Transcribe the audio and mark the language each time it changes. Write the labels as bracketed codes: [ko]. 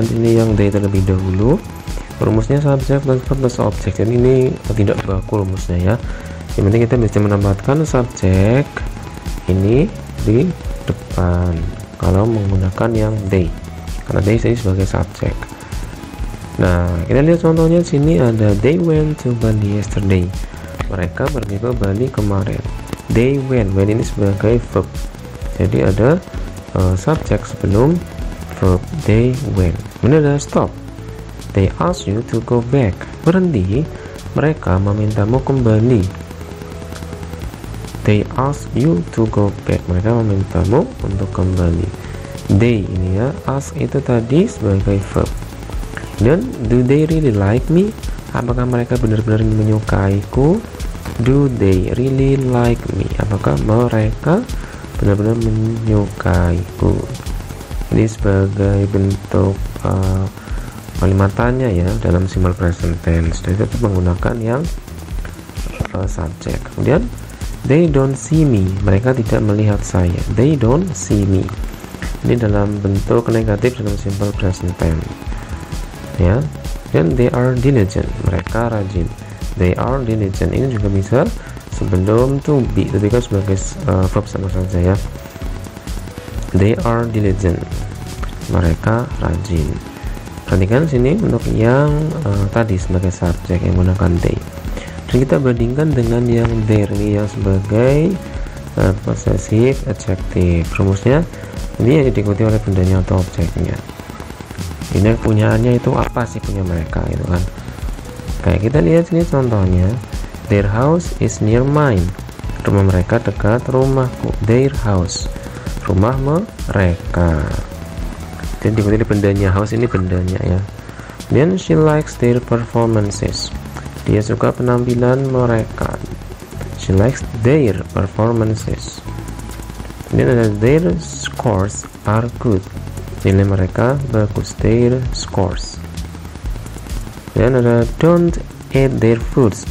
[id] Ini yang they terlebih dahulu. Rumusnya subjek plus verb plus objek. Jadi ini tidak baku rumusnya ya. Yang penting kita bisa menempatkan subjek ini di depan kalau menggunakan yang they, karena they sebagai subjek. Nah, kita lihat contohnya di sini ada [en] they went to Bali yesterday. [id] Mereka pergi ke Bali kemarin. They went ini sebagai verb. Jadi ada subjek sebelum verb they went. Ini ada stop. [en] They ask you to go back. [id] Berhenti. Mereka memintamu kembali. [en] They ask you to go back. [id] Mereka memintamu untuk kembali. They ini ya, ask itu tadi sebagai verb. [en] Dan do they really like me? [id] Apakah mereka benar-benar menyukaiku? [en] Do they really like me? [id] Apakah mereka benar-benar menyukaiku? Ini sebagai bentuk kalimat tanya ya dalam simple present tense. Dan itu menggunakan yang subjek. [en] Kemudian they don't see me. [id] Mereka tidak melihat saya. [en] They don't see me. [id] Ini dalam bentuk negatif dalam simple present tense ya. Dan [en] they are diligent. [id] Mereka rajin. They are diligent ini juga bisa sebelum to be, tapi kan sebagai verb sama saja ya. [en] They are diligent. [id] Mereka rajin. Perhatikan sini untuk yang tadi sebagai subjek yang menggunakan they. Dan kita bandingkan dengan yang their ini yang sebagai possessive adjective. Rumusnya ini yang diikuti oleh bendanya atau objeknya. Ini punyaannya itu apa sih punya mereka itu kan. Kayak kita lihat sini contohnya. [en] Their house is near mine. [id] Rumah mereka dekat rumahku. [en] Their house, [id] rumah mereka. Dan diikuti oleh bendanya. House ini bendanya ya. [en] Then she likes their performances. [id] Dia suka penampilan mereka. [en] She likes their performances. [id] Dan ada [en] their scores are good. [id] Nilai mereka bagus. [en] Their scores. [id] Dan ada [en] don't eat their foods.